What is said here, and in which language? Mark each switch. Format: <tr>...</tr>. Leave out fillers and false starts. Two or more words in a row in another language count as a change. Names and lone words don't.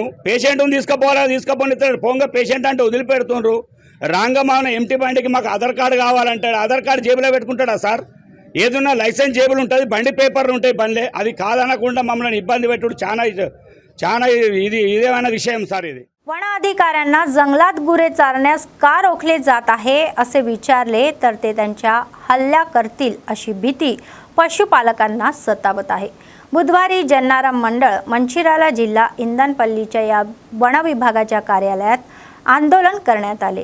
<te>పేషెంట్ని తీసుకుపోనిస్తలేరు. పోంగా పేషెంట్ అంటే వదిలిపెడుతుండ్రు. రాంగమాన ఎంటీ బండికి మాకు ఆధార్ కార్డు కావాలంటాడు. ఆధార్ కార్డు జేబులో పెట్టుకుంటాడా సార్? ఏదున్నా లైసెన్స్ జేబులు ఉంటుంది, బండి పేపర్లు ఉంటాయి బండ్లే. అది కాదనకుండా మమ్మల్ని ఇబ్బంది పెట్టుడు చాలా ఇదేమైనా విషయం సార్ ఇది.</te> <mr>वन अधिकाऱ्यांना जंगलात गुरे चारण्यास का रोखले जात आहे असे विचारले तर ते त्यांच्या हल्ला करतील अशी भीती पशुपालकांना सतावत आहे. बुधवारी जन्नाराम मंडळ मंचिराला जिल्हा इंधनपल्लीच्या या वन विभागाच्या कार्यालयात आंदोलन करण्यात आले.</mr>